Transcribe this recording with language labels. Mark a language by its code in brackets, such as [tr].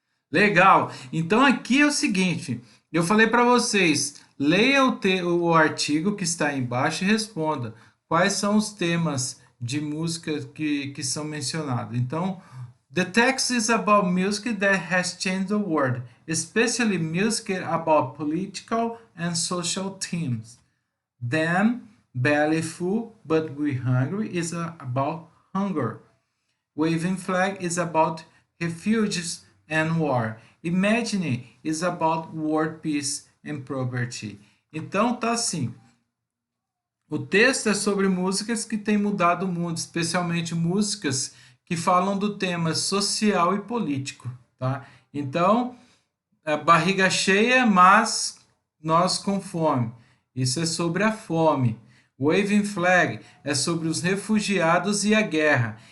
[pt] Legal! Então aqui é o seguinte, eu falei para vocês, leia o artigo que está aí embaixo e responda quais são os temas de música que são mencionados. [en] Então, the text is about music that has changed the world, especially music about political and social themes. Then, belly full but we hungry is about hunger. Waving flag is about refugees and war. Imagine is about world peace and poverty. [pt] Então tá assim. O texto é sobre músicas que têm mudado o mundo, especialmente músicas que falam do tema social e político, tá? Então, a barriga cheia, mas nós com fome. Isso é sobre a fome. Waving Flag é sobre os refugiados e a guerra.